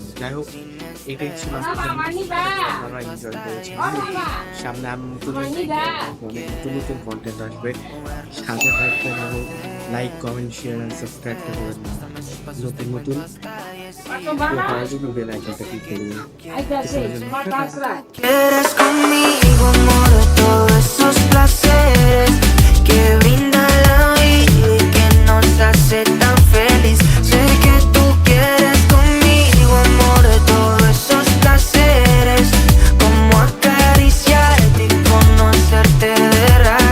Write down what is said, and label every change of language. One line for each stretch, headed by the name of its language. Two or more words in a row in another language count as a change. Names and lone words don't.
Bangla: যাই হোক, এটাই ছিল আপনারা এনজয় করেছেন। সামনে আমি নতুন নতুন কন্টেন্ট আসবে, সাথে থাকবেন এবং
English: like comment share and subscribe
Bangla: করবেন নতুন নতুন পাওয়ার জন্য বেল আইকনটা ক্লিক করবেন।
Spanish: Eres conmigo, amor, de todos esos placeres que brinda la vida y que nos hace tan feliz. Sé que tú quieres conmigo, amor, de todos esos placeres, como acariciarte y conocerte de raíz.